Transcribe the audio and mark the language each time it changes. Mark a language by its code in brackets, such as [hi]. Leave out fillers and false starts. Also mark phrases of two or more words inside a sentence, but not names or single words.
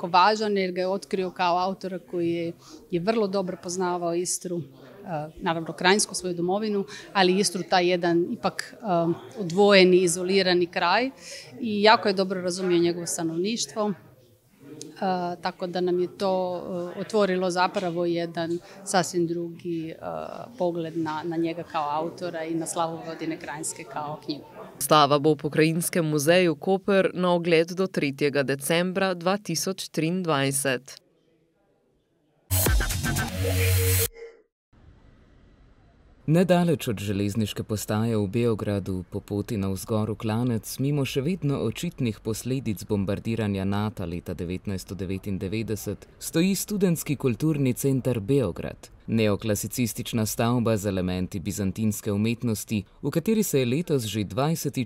[hr] važan jer ga je otkrio kao autora koji je vrlo dobro poznavao Istru, naravno Kranjsku, svoju domovinu, ali Istru taj jedan ipak odvojeni, izolirani kraj i jako je dobro razumio njegovo stanovništvo. Tako da nam je to otvorilo zapravo jedan sasvim drugi pogled na njega kao autora i na Slavu Vojvodine Kranjske kao knjigu. [sl] Razstava bo v Pokrajinskem muzeju Koper na ogled do 3. decembra 2023. Nedaleč od železniške postaje v Beogradu, po poti navzgor v Klanec, mimo še vedno očitnih posledic bombardiranja NATO leta 1999, stoji Študentski kulturni center Beograd, neoklasicistična stavba z elementi bizantinske umetnosti, v kateri se je letos že 20.